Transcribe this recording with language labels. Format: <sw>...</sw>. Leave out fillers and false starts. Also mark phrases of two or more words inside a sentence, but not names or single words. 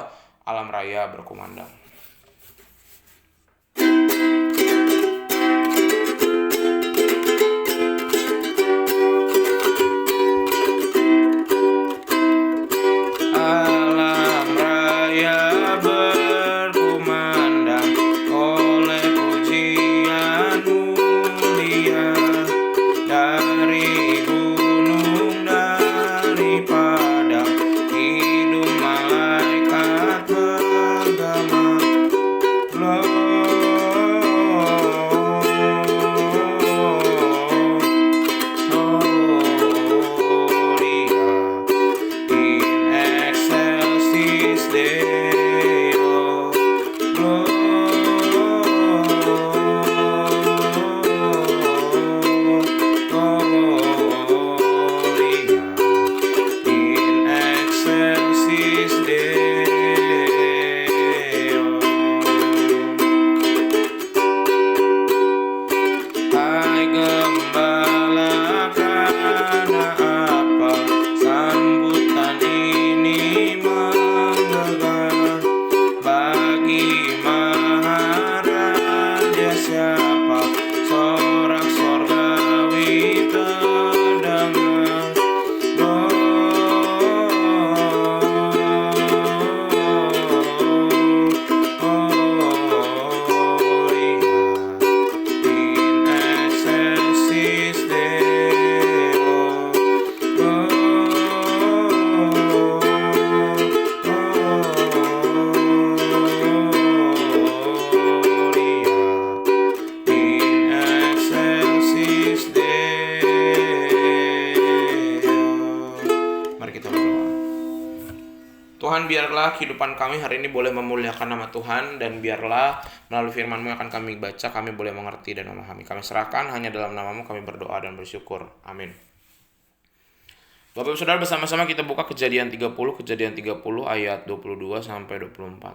<id>Alam raya berkumandang. Alam raya berkumandang oleh pujian mulia dari gunung, dari padang, hidung malaikat bergema.</id> <la>In excelsis Deo, Gloria, in excelsis Deo.</la> <id>Hai gembala, karena apa sambutan ini menggelegar? Bagi Maharaja siapa sorak sorgawi terdengar?</id> <la>In excelsis Deo, Gloria, in excelsis Deo.</la> <id>Mari kita berdoa. Tuhan, biarlah kehidupan kami hari ini boleh memuliakan nama Tuhan, dan biarlah melalui firman-Mu yang akan kami baca, kami boleh mengerti dan memahami. Kami serahkan hanya dalam nama-Mu, kami berdoa dan bersyukur. Amin. Bapak Ibu Saudara, bersama-sama kita buka Kejadian 30 ayat 22 sampai 24.</id>